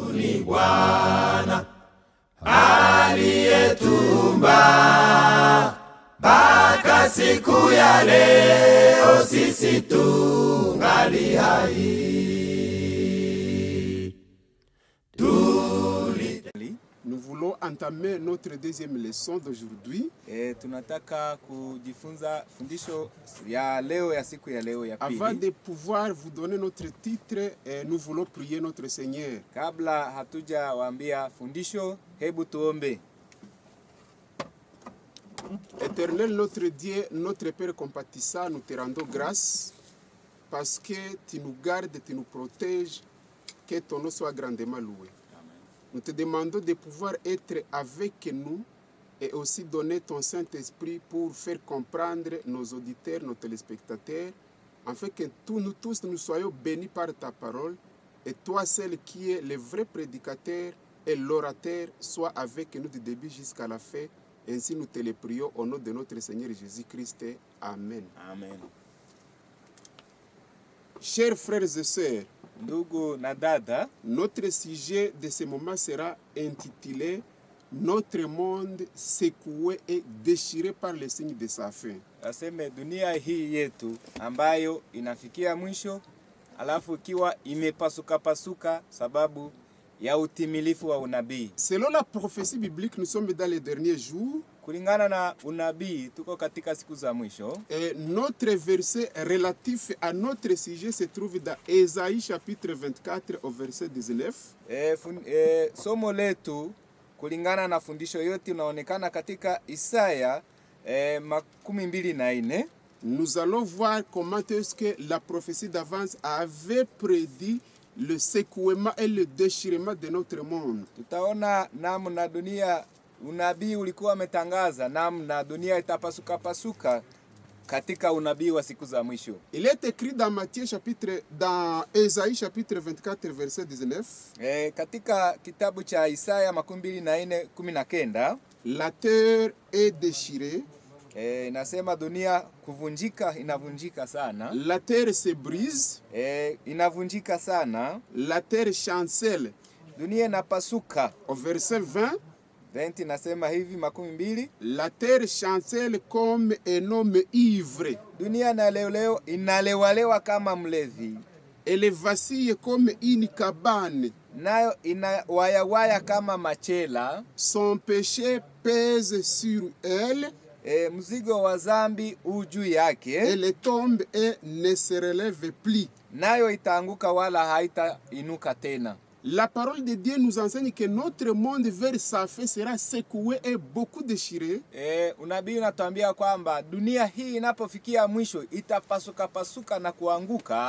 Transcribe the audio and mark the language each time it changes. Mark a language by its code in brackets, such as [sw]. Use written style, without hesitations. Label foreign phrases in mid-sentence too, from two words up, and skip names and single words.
[sw] ni Bwana aliyetuumba, mpaka siku ya leo sisi tungali hai. [fr] Nous voulons entamer notre deuxième leçon d'aujourd'hui. [sw] Tunataka kujifunza fundisho ya leo ya siku ya leo ya pili. [fr] Avant de pouvoir vous donner notre titre, nous voulons prier notre Seigneur. [sw] Kabla hatuja waambia fundisho, hebu tuombe. [fr] Éternel notre Dieu, notre Père compatissant, nous te rendons grâce parce que tu nous gardes, tu nous protèges, que ton nom soit grandement loué. Nous te demandons de pouvoir être avec nous et aussi donner ton Saint-Esprit pour faire comprendre nos auditeurs, nos téléspectateurs, afin que nous tous nous soyons bénis par ta parole et toi seul qui es le vrai prédicateur et l'orateur soit avec nous du début jusqu'à la fin. Ainsi nous te le prions au nom de notre Seigneur Jésus-Christ. Amen. Amen. Chers frères et sœurs, [sw] ndugu na dada, [fr] notre sujet de ce moment sera intitulé « Notre monde secoué et déchiré par les signes de sa fin ». [sw] Aseme dunia hii yetu ambayo inafikia mwisho, alafu ikiwa imepasuka sababu ya utimilifu wa unabii. [fr] Selon la prophétie biblique, nous sommes dans les derniers jours. [sw] Kulingana na unabii, tuko katika siku za mwisho. [fr] Et notre verset relatif à notre sujet se trouve dans Ésaïe chapitre 24 au verset 19. [sw] Somo letu kulingana na fundisho yote unaonekana katika Isaya 24. [fr] Nous allons voir comment est-ce que la prophétie d'avance avait prédit le secouement et le déchirement de notre monde. [sw] Tutaona namna dunia unabii ulikuwa umetangaza namna dunia itapasuka katika unabii wa siku za mwisho. [fr] Il est écrit dans Ésaïe chapitre 24 verset 19. [sw] Katika kitabu cha Isaya 24:19, [fr] la terre est déchirée. [sw] Inasema dunia inavunjika sana. [fr] La terre se brise. [sw] Inavunjika sana. [fr] La terre chancelle. [sw] Dunia inapasuka. [fr] Au verset 20 [sw] nasema hivi 20. [fr] La terre chancelle comme un homme ivre. [sw] Dunia inalewalewa kama mlevi. [fr] Elle vacille comme une cabane. [sw] Nayo inawayawaya kama machela. [fr] Son péché pèse sur elle. [sw] Mzigo wa dhambi juu yake. [fr] Elle tombe et ne se relève plus. [sw] Nayo itaanguka wala haitainuka tena. [fr] La parole de Dieu nous enseigne que notre monde vers sa fin sera secoué et beaucoup déchiré. [sw] Unabii unatuambia kwamba dunia hii inapofikia mwisho itapasuka na kuanguka